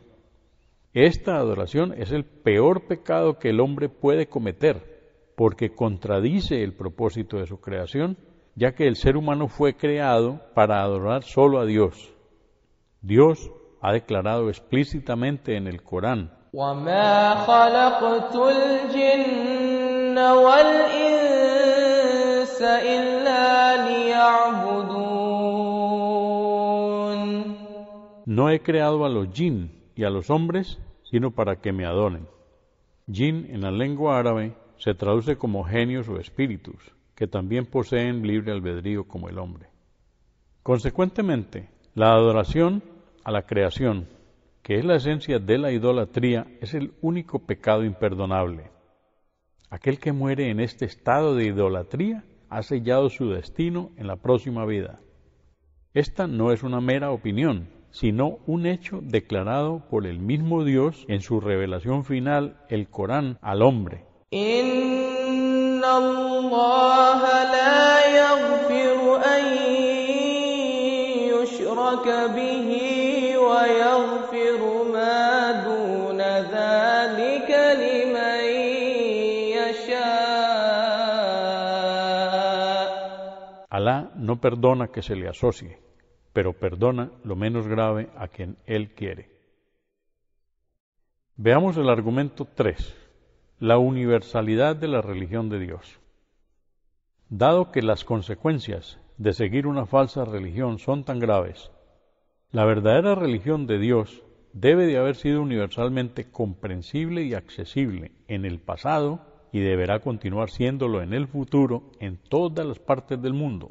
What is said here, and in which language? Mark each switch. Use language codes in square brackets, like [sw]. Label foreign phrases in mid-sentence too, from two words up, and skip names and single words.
[es] Esta adoración es el peor pecado que el hombre puede cometer, porque contradice el propósito de su creación, ya que el ser humano fue creado para adorar solo a Dios. Dios ha declarado explícitamente en el Corán: [ar] وَمَا خَلَقْتُ الْجِنَّ وَالْإِنسَ إِلَّا لِيَعْبُدُونِ. [es] No he creado a los jinn y a los hombres, sino para que me adoren. Jinn en la lengua árabe se traduce como genios o espíritus, que también poseen libre albedrío como el hombre. Consecuentemente, la adoración a la creación, que es la esencia de la idolatría, es el único pecado imperdonable. Aquel que muere en este estado de idolatría ha sellado su destino en la próxima vida. Esta no es una mera opinión, sino un hecho declarado por el mismo Dios en su revelación final, el Corán, al hombre. [ar] إِنَّ اللَّهَ لَا يَغْفِرُ يشرك به ويغفر ما دون ذلك لمن يشاء. [es] Alá no perdona que se le asocie, pero perdona lo menos grave a quien Él quiere. Veamos el argumento 3, la universalidad de la religión de Dios. Dado que las consecuencias de seguir una falsa religión son tan graves, la verdadera religión de Dios debe de haber sido universalmente comprensible y accesible en el pasado y deberá continuar siéndolo en el futuro en todas las partes del mundo.